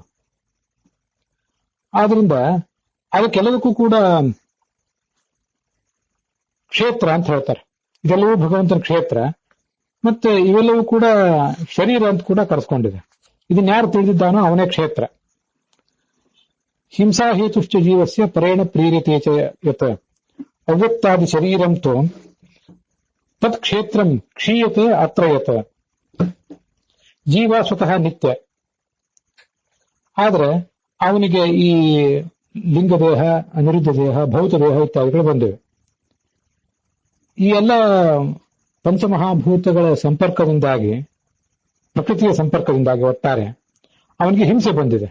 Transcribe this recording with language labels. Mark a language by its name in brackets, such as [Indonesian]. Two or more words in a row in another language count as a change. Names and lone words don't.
[Kannada] ಆದ್ರಿಂದ ಅದಕ್ಕೆಲ್ಲದಕ್ಕೂ ಕೂಡ ಕ್ಷೇತ್ರ ಅಂತ ಹೇಳ್ತಾರೆ. ಇದೆಲ್ಲವೂ ಭಗವಂತನ ಕ್ಷೇತ್ರ, ಮತ್ತೆ ಇವೆಲ್ಲವೂ ಕೂಡ ಶರೀರ ಅಂತ ಕೂಡ ಕರೆಸ್ಕೊಂಡಿದೆ. ಇದನ್ನ ಯಾರು ತಿಳಿದಿದ್ದಾನೋ ಅವನೇ ಕ್ಷೇತ್ರ. [Sanskrit] ಹಿಂಸಾ ಹೇತುಶ್ಚ ಜೀವಸ್ಯ ಪರೇಣ ಪ್ರೀರಿತೆ ಚ ಯತ್ ಅವ್ಯಕ್ತಾದಿ ಶರೀರಂತೂ ತತ್ ಕ್ಷೇತ್ರಂ ಕ್ಷೀಯತೆ ಅತ್ರ ಯತ್. [Kannada] ಜೀವ ಸ್ವತಃ ನಿತ್ಯ, ಆದ್ರೆ ಅವನಿಗೆ ಈ ಲಿಂಗದೇಹ, ಅನಿರುದ್ಧ ದೇಹ, ಭೌತ ದೇಹ ಇತ್ಯಾದಿಗಳು ಬಂದಿವೆ. ಈ ಎಲ್ಲ ಪಂಚಮಹಾಭೂತಗಳ ಸಂಪರ್ಕದಿಂದಾಗಿ, ಪ್ರಕೃತಿಯ ಸಂಪರ್ಕದಿಂದಾಗಿ ಒಟ್ಟಾರೆ ಅವನಿಗೆ ಹಿಂಸೆ ಬಂದಿದೆ.